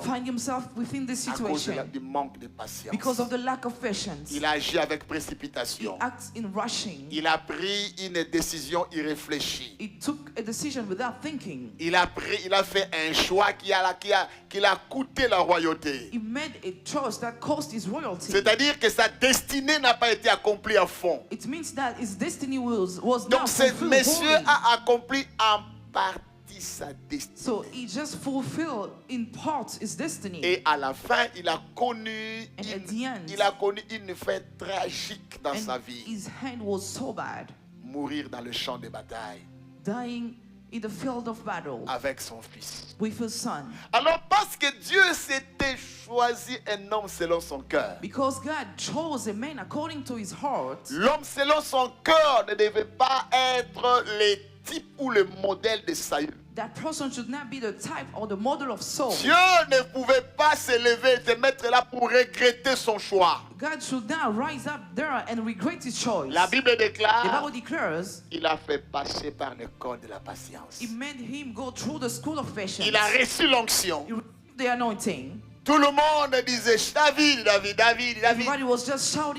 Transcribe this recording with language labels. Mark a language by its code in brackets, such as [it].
[en] find himself within this [fr] à cause [en] situation [fr] du manque de patience. [en] because of the lack of patience. [fr] Il a agi avec [en] He [fr] précipitation. [en] acts in rushing. [fr] Il a pris une décision irréfléchie. [en] He took a decision without thinking. [fr] Il a fait un choix qui l'a coûté la royauté. [en] He made a choice that cost his royalty. [fr] C'est-à-dire que sa destinée n'a pas été accomplie à fond. [en] It means that his destiny was [fr] Donc [en] not [fr] ce [en] fulfilled [fr] monsieur [en] wholly. [fr] a accompli en partie sa destinée. [en] So he just fulfilled in part his destiny. [fr] Et à la fin, il a connu [en] And at the end, [fr] une fin tragique dans sa [en] And [fr] vie. [en] his hand was so bad, [fr] Mourir dans le champ de bataille [en] dying in the field of battle [fr] avec son fils. [en] with his son. [fr] Alors parce que Dieu s'était choisi un homme selon son cœur. [en] Because God chose a man according to his heart. [fr] L'homme selon son cœur ne devait pas être le type ou le modèle de Saül. [en] That person should not be the type or the model of Saul. [fr] Dieu ne pouvait pas se lever et se mettre là pour regretter son choix. [en] God should not rise up there and regret his choice. [fr] La Bible [en] The [fr] déclare, [en] Bible declares, [fr] il a fait passer par le corps de la patience. [en] it made him go through the school of patience. [fr] Il a reçu l'onction. [en] He received the anointing. [fr] Tout le monde disait David, David, David, David. [en] Everybody was just shouting,